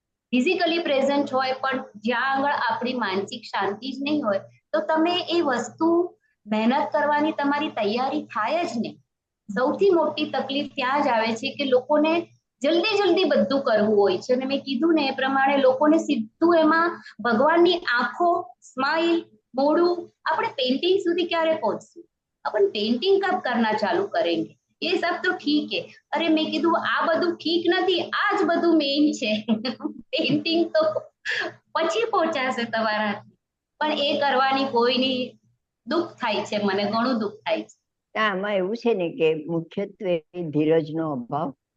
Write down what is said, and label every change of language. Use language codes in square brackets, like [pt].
[gu] Physically present હોય પણ જ્યાં આગળ આપણી માનસિક શાંતિ જ નહીં હોય, તો તમે એ વસ્તુ મહેનત કરવાની તમારી તૈયારી થાય જ નહીં. સૌથી મોટી તકલીફ ત્યાં જ આવે છે કે લોકોને જલ્દી જલ્દી બધું કરવું હોય છે, અને મેં કીધું ને એ પ્રમાણે લોકોને સીધું એમાં ભગવાનની આંખો, સ્માઇલ, મોઢું, આપણે પેઇન્ટિંગ સુધી ક્યારે પહોંચશું? [hi] अपन पेंटिंग कब करना चालू करेंगे? ये सब तो ठीक है. [gu] अरे મેં કીધું આ બધું ઠીક નથી, આ જ બધું મેઇન છે. પેઇન્ટિંગ તો પછી પહોંચાશે તમારા, પણ એ કરવાની કોઈની દુઃખ થાય છે, મને ઘણું દુઃખ થાય છે. આમાં એવું છે ને કે મુખ્યત્વે ધીરજનો અભાવ,